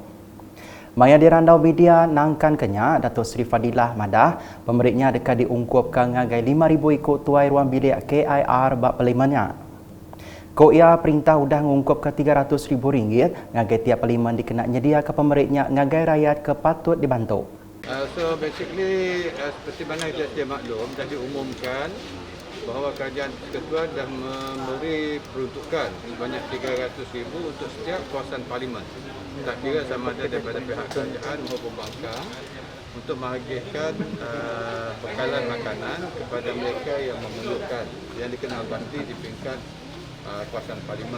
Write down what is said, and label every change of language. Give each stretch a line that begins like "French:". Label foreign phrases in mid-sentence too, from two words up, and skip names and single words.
Iban: Maya dirandau media nangkan kenya Datuk Seri Fadilah Madah, pemeriknya dekat diungkupkan ngagai 5,000 ikut tuai ruang bilik KIR bak parlimennya. Ko ia perintah udah mengungkup ke RM300,000 ngagai tiap parlimen dikena nyedia ke pemeriknya ngagai rakyat ke patut dibantu.
English: So basically
Malay: seperti mana kita sedia maklum dah diumumkan bahawa kerajaan persekutuan dah memberi peruntukan sebanyak RM300,000 untuk setiap kawasan parlimen. Tak kira sama ada daripada pihak kerajaan maupun bangsa untuk menghagihkan bekalan makanan kepada mereka yang memerlukan yang dikenal pasti di peringkat kawasan parlimen.